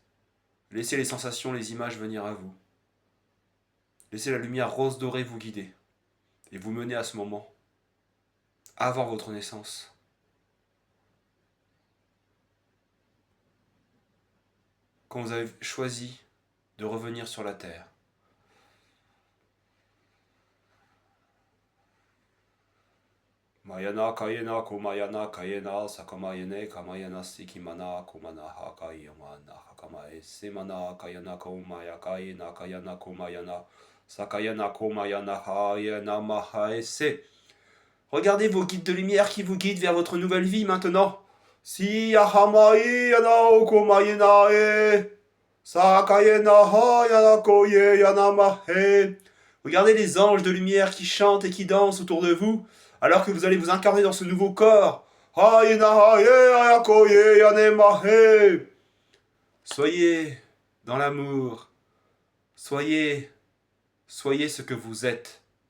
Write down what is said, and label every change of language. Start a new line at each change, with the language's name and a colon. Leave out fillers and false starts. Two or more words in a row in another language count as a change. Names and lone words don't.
French: Laissez les sensations, les images venir à vous. Laissez la lumière rose dorée vous guider et vous mener à ce moment, avant votre naissance. Quand vous avez choisi de revenir sur la terre. Mayana kayena kumayana kayena sakamayene kamayana sikimana kumana hakayamana hakamae semana kayana kumaya kayena kayana kumayana sakayana kumayana hayana mahaese. Regardez vos guides de lumière qui vous guident vers votre nouvelle vie maintenant. Si yahamai yana okumayena e sakayena hayana koye yana mahe. Regardez les anges de lumière qui chantent et qui dansent autour de vous, alors que vous allez vous incarner dans ce nouveau corps. Soyez dans l'amour. Soyez ce que vous êtes.